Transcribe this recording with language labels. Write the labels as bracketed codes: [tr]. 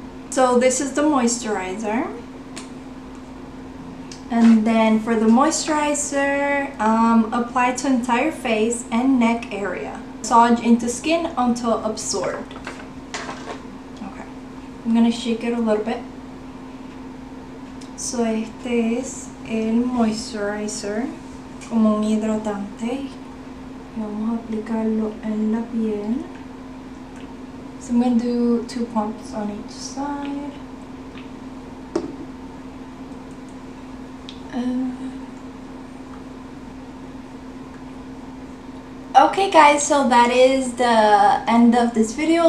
[en] So this is the moisturizer. And then for the moisturizer, apply to entire face and neck area. Massage into skin until absorbed. Okay, I'm gonna shake it a little bit. [es] So este es el moisturizer, como un hidratante. Y vamos a aplicarlo en la piel. [en] So I'm going to do 2 pumps on each side. Okay guys, so that is the end of this video.